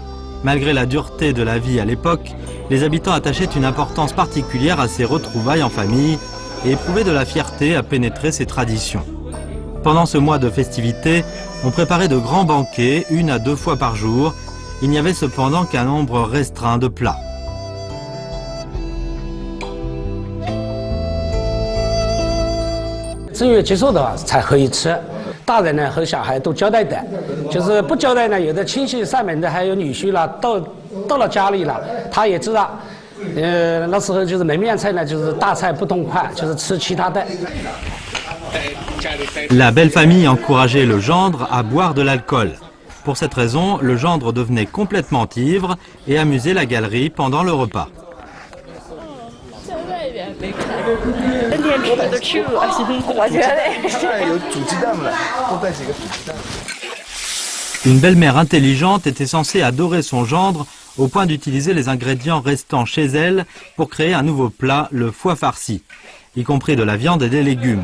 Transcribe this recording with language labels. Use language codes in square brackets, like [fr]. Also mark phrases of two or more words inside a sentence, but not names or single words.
[fr] Malgré la dureté de la vie à l'époque, les habitants attachaient une importance particulière à ces retrouvailles en famille et éprouvaient de la fierté à pénétrer ces traditions. Pendant ce mois de festivités, on préparait de grands banquets, 1 à 2 fois par jour. Il n'y avait cependant qu'un nombre restreint de plats. [zh] 正月结束的话才可以吃，大人呢和小孩都交代的，就是不交代呢，有的亲戚上门的还有女婿啦，到了家里了，他也知道，那时候就是门面菜呢，就是大菜不动筷，就是吃其他的。 [fr] La belle famille encourageait le gendre à boire de l'alcool. Pour cette raison, le gendre devenait complètement ivre et amusait la galerie pendant le repas. Une belle-mère intelligente était censée adorer son gendre au point d'utiliser les ingrédients restant chez elle pour créer un nouveau plat, le foie farci, y compris de la viande et des légumes.